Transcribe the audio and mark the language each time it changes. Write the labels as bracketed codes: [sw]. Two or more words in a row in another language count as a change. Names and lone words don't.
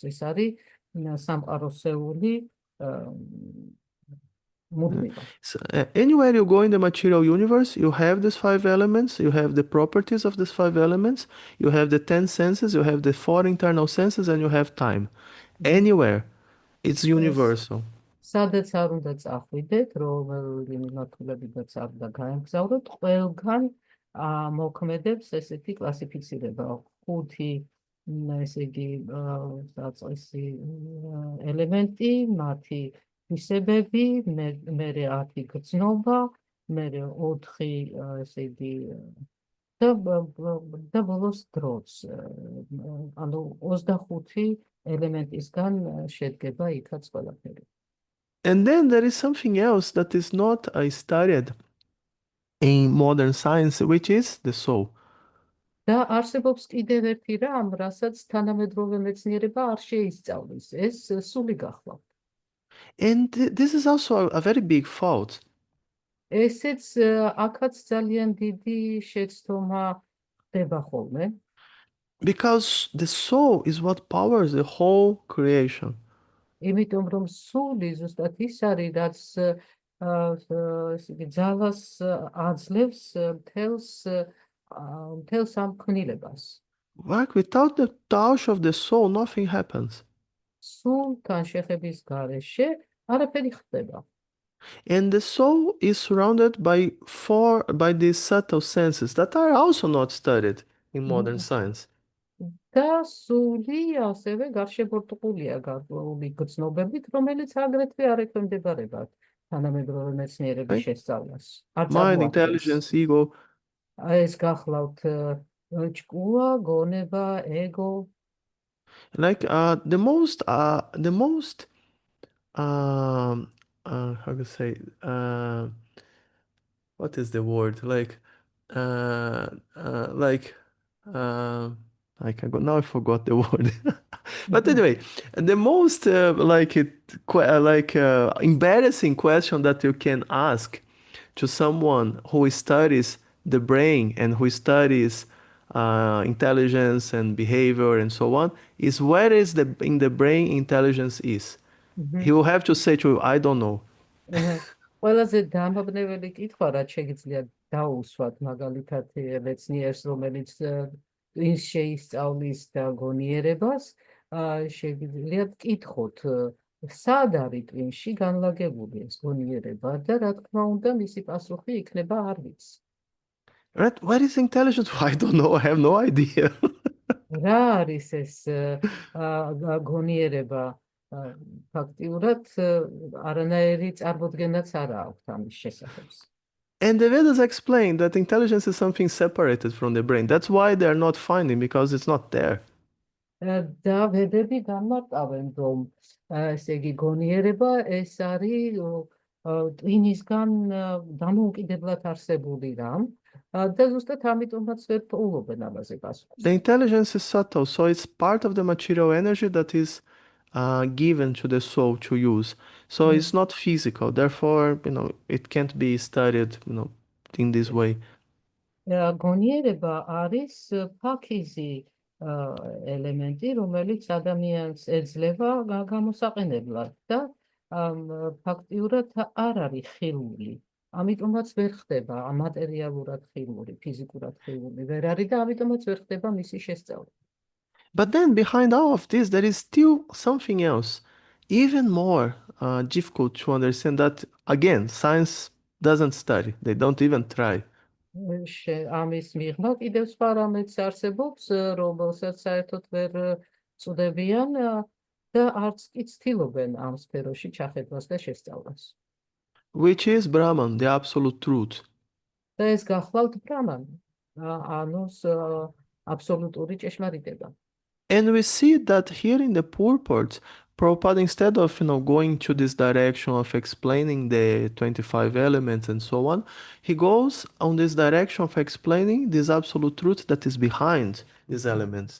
[ka] ეს არის სამყაროსეული მუდმივა. [en] Anywhere you go in the material universe, you have these 5 elements, you have the properties of these 5 elements, you have the 10 senses, you have the 4 internal senses, and you have time. Anywhere, it's universal. [ka] სადაც არ უნდა წახვიდეთ, რომელი მიმართულებიდანაც არ უნდა გაემგზავროთ, ყველგან მოქმედებს ესეთი კლასიფიცირება. 5 ესე იგი საწყისი ელემენტი, მათი თვისებები, მერე 10 გრძნობა, მერე 4 ესე იგი და ბოლოს დროც. ანუ 25 ელემენტისგან შედგება იქაც ყველაფერი. [en] And then there is something else that is not studied in modern science, which is the soul. [ka] და არსებობს კიდევ ერთი რამ, რასაც თანამედროვე მეცნიერება არ შეისწავლის, ეს სული გახლავთ. [en] And this is also a very big fault. [ka] ესეც აქაც ძალიან დიდი შეცდომა ხდება ხოლმე. [en] Because the soul is what powers the whole creation. [ka] იმიტომ რომ სული ზუსტად ის არის, რაც ძალას აძლევს მთელს ამ ქმნილებას. [en] Like without the touch of the soul, nothing happens. [ka] სულთან შეხების გარეშე არაფერი ხდება. [en] And the soul is surrounded by these subtle senses that are also not studied in modern science. [ka] და სული ასევე გარშემორტყმულია გარკვეული გრძნობებით, რომელიც აგრეთვე არ ექვემდებარება თანამედროვე მეცნიერების შესწავლას. [en] Mind, intelligence, ego. [ka] ეს gახლავთ ჭკუა, გონება, ego. [en] Like the most how to say, what is the word? I forgot the word. But anyway, the most embarrassing question that you can ask to someone who studies the brain and who studies intelligence and behavior and so on is where is in the brain intelligence is. he will have to say to you, I don't know. [ka] აჰა. ყველაზე დამაბნეველი კითხვა, რაც შეგიძლია დაუსვათ მაგალითად მეცნიერს, რომელიც ტვინს შეისწავლის და გონიერებას, შეგიძლიათ კითხოთ, სად არის ტვინში განლაგებული ეს გონიერება და რა თქმა უნდა, მისი პასუხი იქნება არ ვიცი. [en] Right? What is intelligence? I don't know. I have no idea. [ka] რა არის ეს გონიერება? ფაქტიურად არანაირი წარმოდგენაც არ აქვს ამის შესახებ. [en] And the Vedas explain that intelligence is something separated from the brain. That's why they're not finding, because it's not there. [ka] და ვედები განმარტავენ, რომ ესე იგი გონიერება ეს არის ტვინისგან დამოუკიდებლად არსებული რამ და ზუსტად ამიტომაც ვერ პოულობენ ამაზე პასუხს. [en] The intelligence is subtle, so it's part of the material energy that is given to the soul to use. So it's not physical. Therefore, it can't be studied, in this way. [ka] გონიერება არის ფაქიზი ელემენტი, რომელიც ადამიანს ეძლევა გამოსაყენებლად და ფაქტიურად არ არის ხილული. ამიტომაც ვერ ხდება მატერიალურად ხილული, ფიზიკურად ხილული ვერ არის და ამიტომაც ვერ ხდება მისი შესწავლა. [en] But then behind all of this, there is still something else, even more difficult to understand, that, again, science doesn't study. They don't even try. [ka] ამის მიღმა კიდევ სხვა რამეც არსებობს, რომელსაც საერთოდ ვერ წვდებიან და არც კი ცდილობენ ამ სფეროში ჩახედვას და შესწავლას. [en] Which is Brahman, the absolute truth. [ka] და ეს გახლავთ ბრამანი, ანუ აბსოლუტური ჭეშმარიტება. [en] And we see that here in the purport, Prabhupada, instead of going to this direction of explaining the 25 elements and so on, he goes on this direction of explaining this absolute truth that is behind these elements.